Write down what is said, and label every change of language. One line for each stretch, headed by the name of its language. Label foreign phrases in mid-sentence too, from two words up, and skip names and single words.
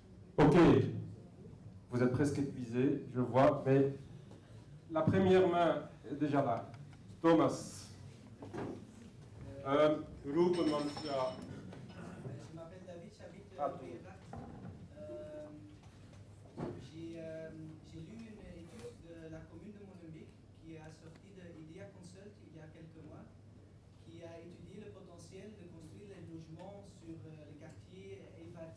French: Ok, vous êtes presque épuisé, je vois, mais la première main est déjà là.
Dutch: Thomas. Roepen, want ja.
French: Je m'appelle David, j'habite Bruyère. J'ai lu une étude de la commune de Molenbeek qui a sorti de IDEA Consult il y a quelques mois, qui a étudié le potentiel de construire les logements sur le quartier Evert.